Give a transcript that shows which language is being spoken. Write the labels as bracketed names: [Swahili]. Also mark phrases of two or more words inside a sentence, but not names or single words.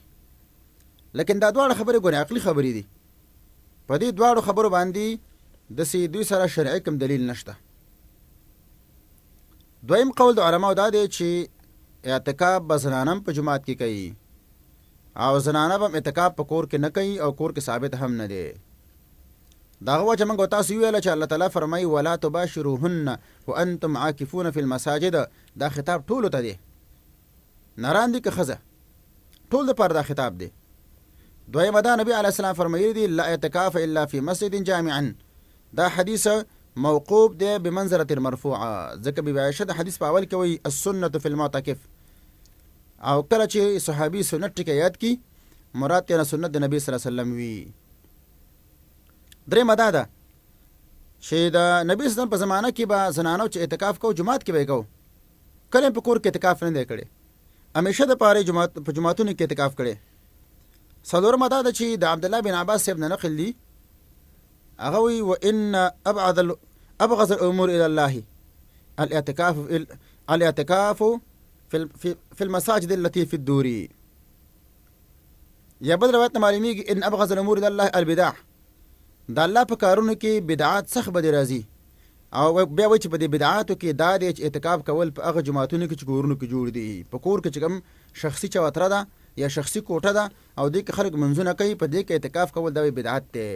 [Pashto] لیکن دا دواړه خبرې ګورې عقلي خبرې دي. په دې دواړو خبرو باندې داسې دوی سره شرعي کوم دلیل نشته. دویم قول د علماو دا دی چې اعتکاف به زنانه هم په جماعت کې کوي او زنانه به هم اعتکاف په کور کې نه کوي او کور کې ثابت هم نه دی. دا هغه وجه موږ تاسو ویله چې الله تعالی فرمایي [Arabic] ولا تباشروهن وانتم عاکفون فی المساجد. [Pashto] دا خطاب ټولو ته دی، نران دي که ښځه، ټول دپاره دا خطاب دی. دویمه دا نبی علیه السلام فرمایلی دی [Arabic] لا اعتکاف الا فی مسجد جامع. [Pashto] دا حدیث موقوف دی [Arabic] بمنزله المرفوعه، [Pashto] ځکه بیبي عایشه د حدیث په اول کې وایي [Arabic] السنة فی المعتکف، [Pashto] او کله چې صحابي سنت ټکه یاد کی مراد تینا سنت د نبی صلی الله علیه وسلم وی. درېمه دا ده چې د نبی صلی الله علیه وسلم په زمانه کې به زنانو چې اعتکاف کو جماعت کې به کو، کله په کور کې اعتکاف نه دی کړی، همیشه د پاره په جماعتونو کې اعتکاف کړی. څلورمه دا ده چې د عبدالله بن عباس صاحب نه نقل دی، هغه وی [Arabic] وان ابغض الامور الى الله الاعتكاف في المساجد التي في الدور. [Pashto] یا بل روایت معلومیږي [Arabic] ان ابغض الامور الى الله البدع. [Pashto] دا الله په کارونو کې بدعات سخت به راځي، او بیا وایي چې په دې بدعاتو کې دا دی چې اعتکاف کول په هغه جماعتونو کې چې کورونو کې جوړ دي. په کور کې چې کوم شخصي چوتره ده یا شخصي کوټه ده او دې کې خلک منځونه کوي، په دې کې اعتکاف کول دا بدعت دی.